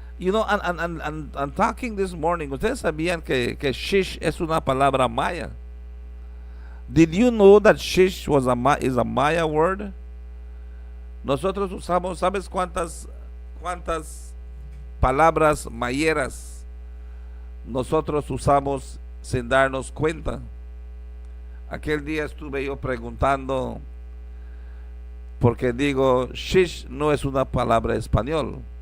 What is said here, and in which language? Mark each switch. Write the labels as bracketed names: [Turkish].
[English] And talking this morning, [Spanish] ustedes sabían que shish es una palabra maya. [English] Did you know that shish is a Maya word? [Spanish] Nosotros usamos, ¿sabes cuántas palabras mayeras nosotros usamos sin darnos cuenta? Aquel día estuve yo preguntando, porque digo, shish no es una palabra español.